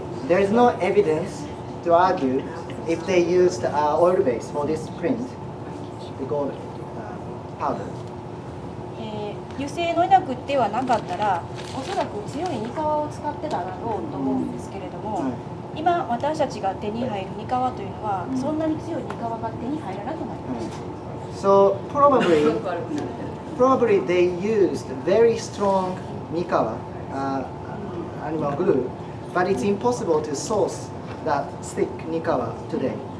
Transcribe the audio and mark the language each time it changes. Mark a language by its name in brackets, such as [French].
[English] There is no evidence to argue if they used oil base for this print, the gold powder. [Japanese] 油性の稲ではなかったら、おそらく強いニカワを使ってただろうと思うんですけれども、今私たちが手に入るニカワというのは、そんなに強いニカワが手に入らなくなりました。 [English] So probably they used very strong mikawa, animal glue, but it's impossible to source that thick mikawa today.